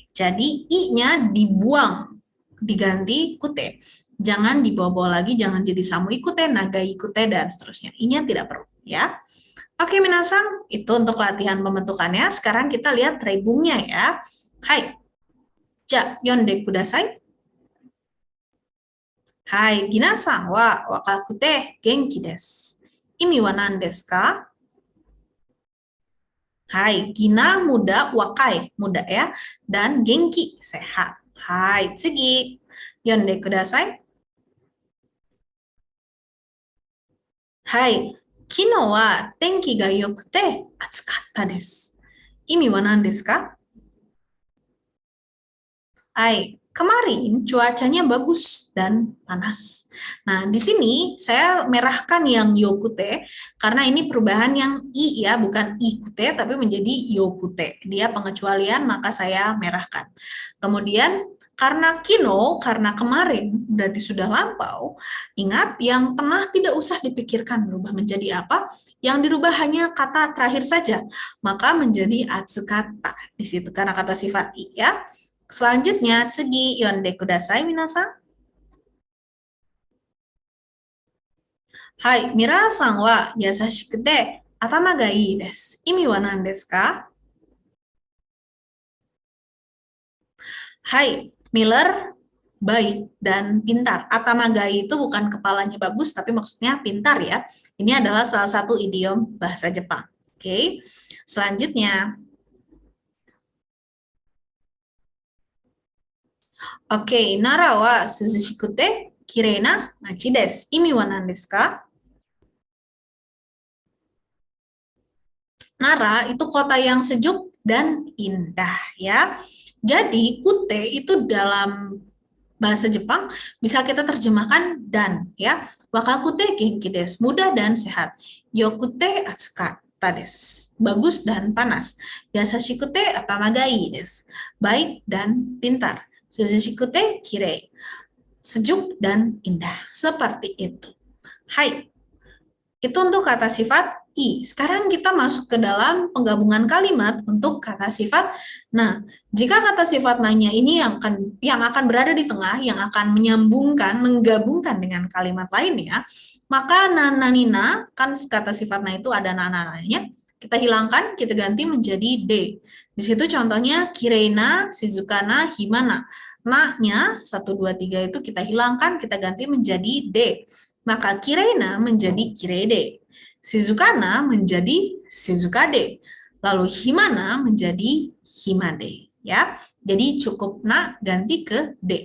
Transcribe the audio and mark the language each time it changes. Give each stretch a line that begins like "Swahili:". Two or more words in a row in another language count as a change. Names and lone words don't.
Indonesian: Jadi i-nya dibuang, diganti kute. Jangan dibawa-bawa lagi, jangan jadi samu ikute, naga ikute, dan seterusnya. I-nya tidak perlu, ya. Oke, minasang, itu untuk latihan pembentukannya. Sekarang kita lihat rebungnya ya. Hai.
Japanese: じゃ、読んでください. はい、皆さんは若くて元気です. 意味は何ですか?
Indonesian: Hai, Gina muda, wakai muda ya, dan Genki sehat.
Japanese: Hai, tsugi. 読んでください. はい、昨日は天気が良くて暑かったです. 意味は何ですか?
Indonesian: Hai, kemarin cuacanya bagus dan panas. Nah, di sini saya merahkan yang yokute karena ini perubahan yang i ya, bukan ikute tapi menjadi yokute. Dia pengecualian maka saya merahkan. Kemudian karena kino, karena kemarin berarti sudah lampau, ingat yang tengah tidak usah dipikirkan berubah menjadi apa, yang dirubah hanya kata terakhir saja, maka menjadi atsukata di situ karena kata sifat i ya. Selanjutnya,
Japanese: 次、読んでください、皆さん. はい、ミラーさんは優しくて頭がいいです. 意味は何ですか?
Indonesian: Hai, Miller baik dan pintar.
Japanese: 頭がいい
Indonesian: itu bukan kepalanya bagus, tapi maksudnya pintar ya. Ini adalah salah satu idiom bahasa Jepang. Oke, selanjutnya. Oke,
Japanese: 奈良は涼しくてきれいな町です. 意味は何ですか?
Indonesian: Nara itu kota yang sejuk dan indah ya. Jadi kute itu dalam bahasa Jepang bisa kita terjemahkan dan ya.
Japanese: 若くて元気です,
Indonesian: mudah dan sehat.
Japanese: 良くて暑かったです,
Indonesian: bagus dan panas.
Japanese: 優しくて頭がいいです,
Indonesian: baik dan pintar.
Japanese: 涼しくてきれい,
Indonesian: sejuk dan indah. Seperti itu. Hai, itu untuk kata sifat i. Sekarang kita masuk ke dalam penggabungan kalimat untuk kata sifat nah. Jika kata sifat nanya ini yang akan berada di tengah, yang akan menyambungkan, menggabungkan dengan kalimat lainnya, maka nananina, kan kata sifat nah itu ada nanananya, kita hilangkan, kita ganti menjadi de. Di situ contohnya kireina, shizukana, himana. Na-nya 1, 2, 3 itu kita hilangkan, kita ganti menjadi de. Maka kireina menjadi kirede, shizukana menjadi shizukade, lalu himana menjadi himade. Ya, jadi cukup na ganti ke de.